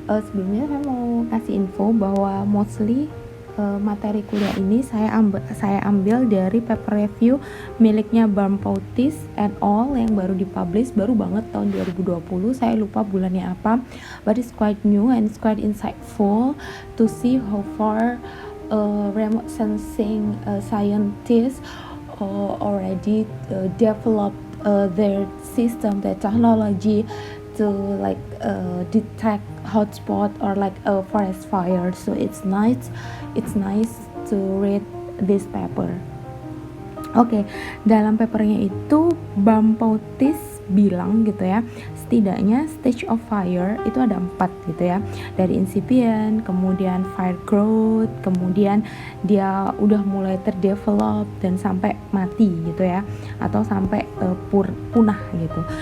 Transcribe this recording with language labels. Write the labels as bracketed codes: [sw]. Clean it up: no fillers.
[id] Sebelumnya saya mau kasih info bahwa mostly materi kuliah ini saya ambil dari paper review miliknya Berndt-Poutis et al. Yang baru dipublish, baru banget tahun 2020. Saya lupa bulannya apa, [en] but it's quite new and it's quite insightful to see how far remote sensing scientists already developed their system, their technology to like detect hotspot or like a forest fire. So it's nice to read this paper. [id] Oke, dalam papernya itu Berndt-Poutis bilang gitu ya, setidaknya stage of fire itu ada 4 gitu ya, dari incipient, kemudian fire growth, kemudian dia udah mulai terdevelop dan sampai mati gitu ya, atau sampai punah gitu.